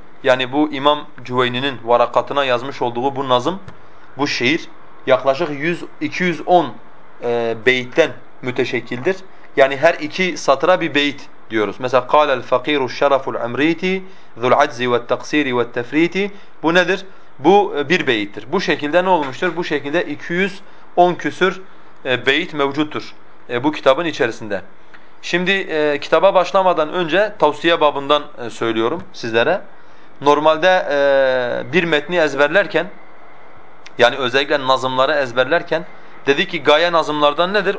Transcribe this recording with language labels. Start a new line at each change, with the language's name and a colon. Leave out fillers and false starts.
Turkish: Yani bu İmam Cüveyni'nin varakatına yazmış olduğu bu nazım, bu şiir yaklaşık 210 beytten müteşekkildir. Yani her iki satıra bir beyt diyoruz.
Arabic: Mesela قَالَ الْفَقِيرُ الشَّرَفُ الْعَمْرِيْتِ ذُو الْعَجْزِ وَالتَّقْصِيرِ وَالتَّفْرِيْتِ.
Turkish: Bu nedir? Bu bir beyittir. Bu şekilde ne olmuştur? Bu şekilde 210 küsür beyt mevcuttur bu kitabın içerisinde. Şimdi kitaba başlamadan önce tavsiye babından söylüyorum sizlere. Normalde bir metni ezberlerken, yani özellikle nazımları ezberlerken dedi ki gaye nazımlardan nedir?